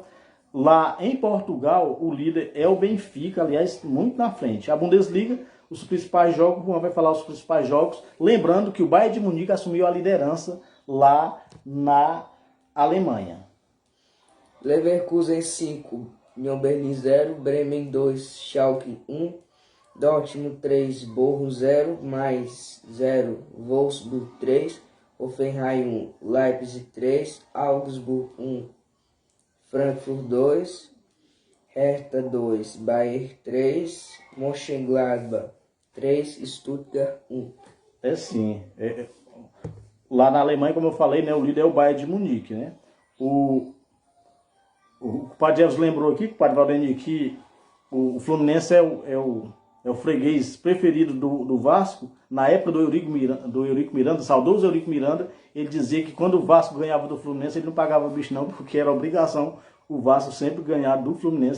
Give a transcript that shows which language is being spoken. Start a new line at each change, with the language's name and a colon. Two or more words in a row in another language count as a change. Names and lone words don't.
Portuguese: Lá em Portugal, o líder é o Benfica, aliás, muito na frente. A Bundesliga, os principais jogos, o Juan vai falar os principais jogos, lembrando que o Bayern de Munique assumiu a liderança lá na Alemanha. Leverkusen 5, União Berlim 0, Bremen 2, Schalke 1, Dortmund 3, Bochum 0, mais 0, Wolfsburg 3, Hoffenheim 1, Leipzig 3, Augsburg 1, Frankfurt 2, Hertha 2, Bayern 3, Mönchengladbach 3, Stuttgart 1. Sim. Lá na Alemanha, como eu falei, né, o líder é o Bayern de Munique, né? O Padre Elvis lembrou aqui, o Padre Valdemir, que o Fluminense é o freguês preferido do Vasco. Na época do Eurico Miranda, saudoso Eurico Miranda, ele dizia que quando o Vasco ganhava do Fluminense, ele não pagava bicho não, porque era obrigação o Vasco sempre ganhar do Fluminense.